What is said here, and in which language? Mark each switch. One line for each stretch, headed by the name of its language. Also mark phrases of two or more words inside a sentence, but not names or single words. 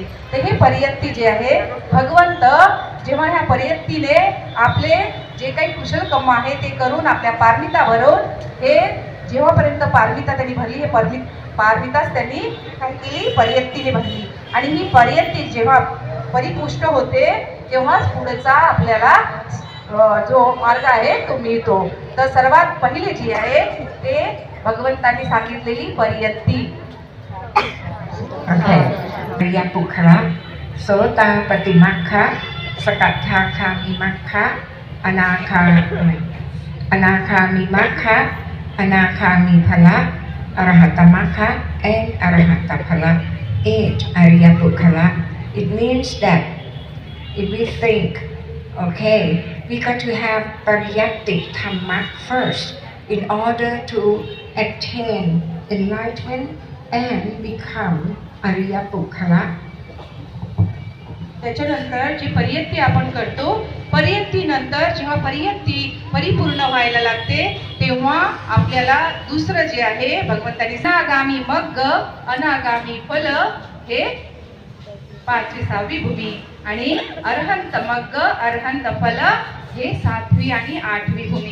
Marathi: तर हे पर्यत्ती जे आहे भगवंत जेव्हा ह्या पर्यत्तीने आपले जे काही कुशल कर्म आहे ते करून आपल्या पारमिता भरून हे जेव्हापर्यंत पारमिता त्यांनी भरली, हे पारमिताच त्यांनी काय केली, पर्यत्तीने भरली. आणि ही पर्यत्ती जेव्हा परिपुष्ट होते तेव्हाच पुढचा आपल्याला जो मार्ग आहे तो मिळतो. तर सर्वात पहिले जी आहे ते भगवंतांनी सांगितलेली पर्यत्ती.
Pali: Pariyapukkhala, Sotapattimakha, Sakatthakamimakha, Anakamimakha, Anakamiphala, Arahatamakha, and Arahataphala. 8 Ariyapukkhala.
English: It means that if we think, okay, we got to have
Pali: Pariyatti Dhamma
English: first in order to attain enlightenment and become Ariyapukkhala.
Marathi: त्याच्यानंतर जी पर्यत्ती आपण करतो, पर्यत्तीनंतर जेव्हा पर्यत्ती परिपूर्ण व्हायला लागते तेव्हा आपल्याला दुसरं जे आहे भगवंतानी
Pali: अनागामी मग्ग अनागामी फल
Marathi: हे 5वी 6वी भूमी आणि
Pali: अरहंत मग्ग अरहंत फल
Marathi: हे 7वी आणि 8वी भूमी.